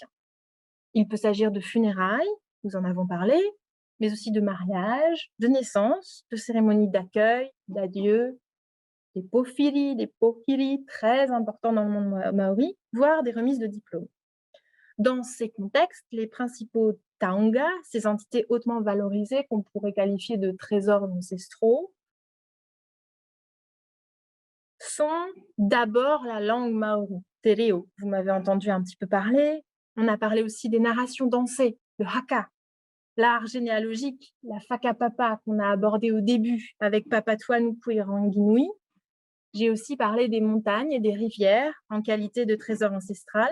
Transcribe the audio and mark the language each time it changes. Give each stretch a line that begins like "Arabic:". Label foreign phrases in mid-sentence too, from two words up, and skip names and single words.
French: Il peut s'agir de funérailles, nous en avons parlé, mais aussi de mariage, de naissance, de cérémonies d'accueil, d'adieu, des pofiri, des pokiri, très importants dans le monde maori, voire des remises de diplômes. Dans ces contextes, les principaux taonga, ces entités hautement valorisées qu'on pourrait qualifier de trésors ancestraux, sont d'abord la langue maori,
Māori: te reo.
French: Vous m'avez entendu un petit peu parler. On a parlé aussi des narrations dansées, le haka, l'art généalogique, la whakapapa qu'on a abordé au début avec Papatua Nuku et Ranginui. J'ai aussi parlé des montagnes et des rivières en qualité de trésor ancestral.